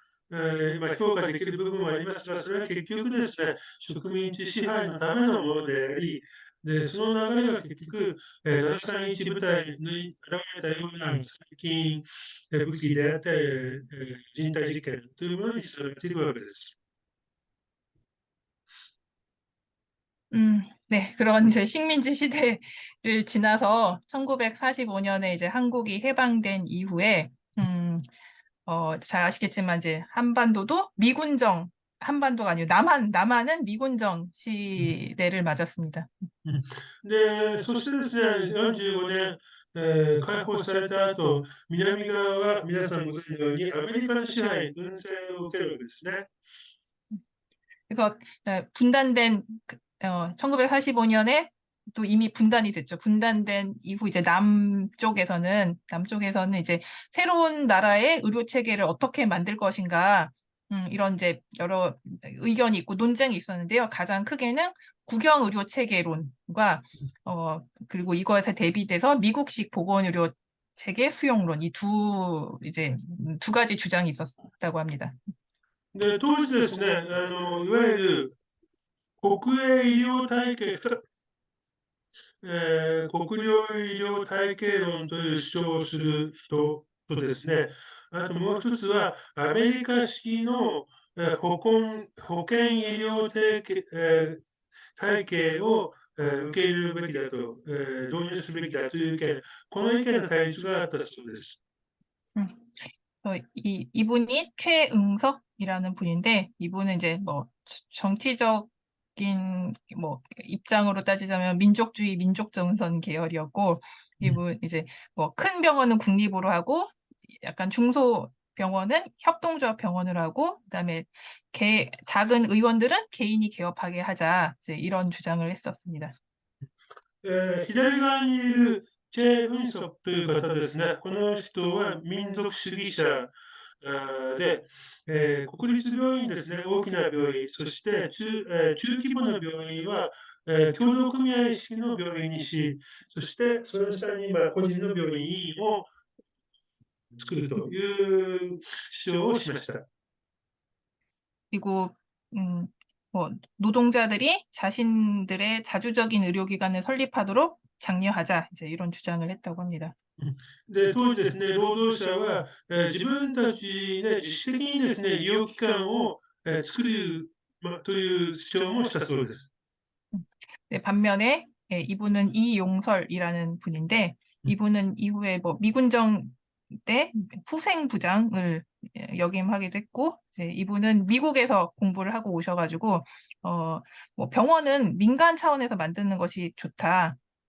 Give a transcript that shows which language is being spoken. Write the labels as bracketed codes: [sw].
[ja] は、評価できる部分もありますが、それは結局ですね、植民地支配のためのものであり、で、その流れは結局、731部隊に現れたような最近、武器であったり、人体実験というものにつながっていくわけです。 [ko] 네, 그런 이제 식민지 시대를 지나서 1945년에 이제 한국이 해방된 이후에, 잘 아시겠지만 이제 한반도가 아니고 남한은 미군정 시대를 맞았습니다. [ja] で、そしてですね、45年、解放された後、南側は皆さんご存知のようにアメリカの支配、軍政を受けるわけですね。 [ko] 그래서 분단된 1945년에 또 이미 분단이 됐죠. 분단된 이후 이제 남쪽에서는 이제 새로운 나라의 의료 체계를 어떻게 만들 것인가 이런 이제 여러 의견이 있고 논쟁이 있었는데요. 가장 크게는 국영 의료 체계론과 그리고 이것에 대비돼서 미국식 보건 의료 체계 수용론 이 두 가지 주장이 있었다고 합니다. [ja] で、当時ですね、いわゆる国営医療体系、国領医療体系論という主張をする人とですね、あともう一つは、アメリカ式の保険医療体系を受け入れるべきだと、導入すべきだという意見、この意見の対立があったそうです。 음. [ko] 이분이 최응석이라는 분인데 이분은 이제 뭐 정치적인 뭐 입장으로 따지자면 민족주의 민족정선 계열이었고 이분 이제 뭐 큰 병원은 국립으로 하고 약간 중소 병원은 협동조합 병원을 하고 그다음에 작은 의원들은 개인이 개업하게 하자 이제 이런 주장을 했었습니다. [ja] 左側にいるチェ・ウンソクという方ですね、この人は民族主義者で、国立病院ですね、大きな病院、そして中規模の病院は、協同組合式の病院にし、そしてその下に個人の病院を作るという主張をしました。 [ko] 그리고 뭐 노동자들이 자신들의 자주적인 의료기관을 설립하도록 장려하자 이제 이런 주장을 했다고 합니다. [ja] で、当時ですね、労働者は、自分たちで自主的にですね、医療機関を、作る、という主張もしたそうです。 [ko] 네, 반면에 이분은 이용설이라는 분인데 이분은 이후에 뭐 미군정 때 후생부장을 역임하기도 했고 이제 이분은 미국에서 공부를 하고 오셔가지고 뭐 병원은 민간 차원에서 만드는 것이 좋다.